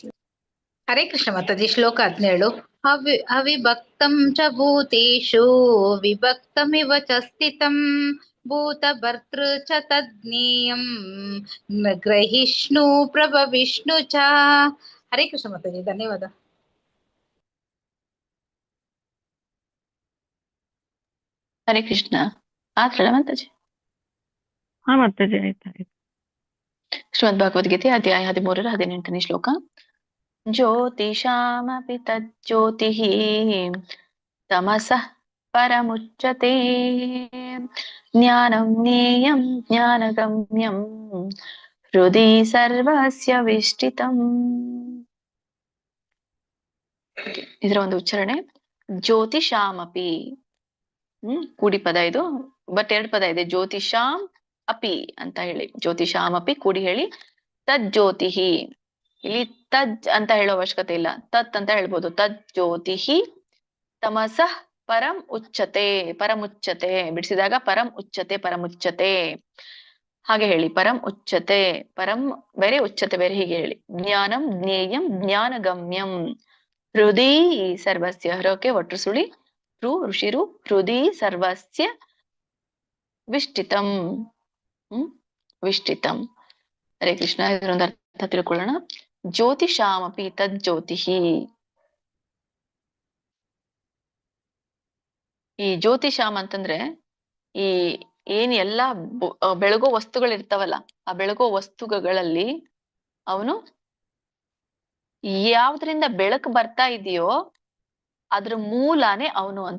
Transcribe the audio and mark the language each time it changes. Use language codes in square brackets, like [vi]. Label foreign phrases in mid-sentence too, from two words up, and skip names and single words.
[sa] ಹರೇ ಕೃಷ್ಣ [kn] ಮಾತಾಜಿ. ಶ್ಲೋಕ 17. [sa] ಅವಿಭಕ್ತಂ ಚ ಭೂತೇಷು ವಿಭಕ್ತಮಿವ ಚ ಸ್ಥಿತಂ ಭೂತಭರ್ತೃ ಚ ತಜ್ಞೇಯಂ ಗ್ರಹಿಷ್ಣು ಪ್ರಭವಿಷ್ಣು ಚ. ಹರೇ ಕೃಷ್ಣ [kn] ಮಾತಾಜಿ. ಧನ್ಯವಾದ. [sa] ಹರೇ ಕೃಷ್ಣ. [kn] ಆತ್ರಲ್ಲ ಮಾತಾಜಿ? ಹಾ ಮಾತಾಜಿ, ಆಯ್ತು. ಶ್ರೀಮದ್ ಭಗವದ್ಗೀತೆ ಅಧ್ಯಾಯ 13 18ನೇ ಶ್ಲೋಕ. [sa] ಜ್ಯೋತಿಷಾಮಪಿ ತಜ್ಜ್ಯೋತಿಃ ತಮಸಃ ಪರಮುಚ್ಯತೆ ಜ್ಞಾನಂ ಜ್ಞೇಯಂ ಜ್ಞಾನಗಮ್ಯಂ ಹೃದಿ ಸರ್ವಸ್ಯ ವಿಷ್ಟಿತಂ. [kn] ಇದರ ಒಂದು ಉಚ್ಚಾರಣೆ ಜ್ಯೋತಿಷಾಮಪಿ. ಕೂಡಿ ಪದ ಇದು, ಬಟ್ 2 ಪದ ಇದೆ. [sa] ಜ್ಯೋತಿಷಾಂ ಅಪಿ [kn] ಅಂತ ಹೇಳಿ, ಜ್ಯೋತಿಷಾಮಪಿ ಕೂಡಿ ಹೇಳಿ. ತಜ್ಜ್ಯೋತಿಹಿ ಇಲ್ಲಿ ತಜ್ ಅಂತ ಹೇಳೋ ಅವಶ್ಯಕತೆ ಇಲ್ಲ, ತತ್ ಅಂತ ಹೇಳ್ಬೋದು. [sa] ತಜ್ ಜ್ಯೋತಿಹಿ ತಮಸಃ ಪರಂ ಉಚ್ಚತೆ. [kn] ಪರಮುಚ್ಚತೆ ಬಿಡಿಸಿದಾಗ [sa] ಪರಂ ಉಚ್ಚತೆ, ಪರಮುಚ್ಚತೆ [kn] ಹಾಗೆ ಹೇಳಿ. [sa] ಪರಂ ಉಚ್ಚತೆ, [kn] ಪರಂ ಬೇರೆ ಉಚ್ಚತೆ ಬೇರೆ, ಹೀಗೆ ಹೇಳಿ. [sa] ಜ್ಞಾನಂ ಜ್ಞೇಯಂ ಜ್ಞಾನಗಮ್ಯಂ ಹೃದಯ ಸರ್ವಸ್ಯ. [kn] ಹ್ರಕ್ಕೆ ಒಟ್ಟು ಸುಳಿ ಋ ಋಷಿರು [sa] ಹೃದಯ ಸರ್ವಸ್ಯ ವಿಷ್ಟಿತಂ. ವಿಷ್ಟಿತಂ. ಹರೇ ಕೃಷ್ಣ. [kn] ಇದರೊಂದು ಅರ್ಥ ತಿಳ್ಕೊಳ್ಳೋಣ. [sa] ಜ್ಯೋತಿಷಾಮಪಿ ತಜ್ಜ್ಯೋತಿಹಿ. [kn] ಈ ಜ್ಯೋತಿಷಾಮ್ ಅಂತಂದ್ರೆ ಈ ಏನ್ ಎಲ್ಲಾ ಬೆಳಗೋ ವಸ್ತುಗಳಿರ್ತಾವಲ್ಲ, ಆ ಬೆಳಗೋ ವಸ್ತುಗಳಲ್ಲಿ ಅವನು ಯಾವ್ದ್ರಿಂದ ಬೆಳಕು ಬರ್ತಾ ಇದೆಯೋ ಅದ್ರ ಮೂಲನೇ ಅವನು ಅಂತ.